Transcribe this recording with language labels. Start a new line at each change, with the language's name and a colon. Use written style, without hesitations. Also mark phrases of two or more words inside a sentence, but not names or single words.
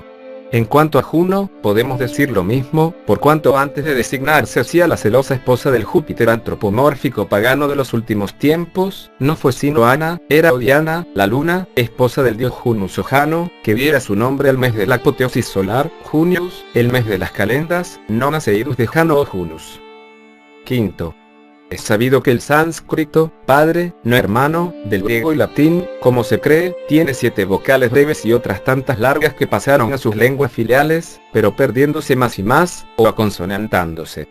Spanish: En cuanto a Juno, podemos decir lo mismo, por cuanto antes de designarse así a la celosa esposa del Júpiter antropomórfico pagano de los últimos tiempos, no fue sino Ana, era o Diana, la luna, esposa del dios Junus o Jano, que diera su nombre al mes de la apoteosis solar, Junius, el mes de las calendas, nonas e idus de Jano o Junus. Quinto. Es sabido que el sánscrito, padre, no hermano, del griego y latín, como se cree, tiene 7 vocales breves y otras tantas largas que pasaron a sus lenguas filiales, pero perdiéndose más y más, o aconsonantándose.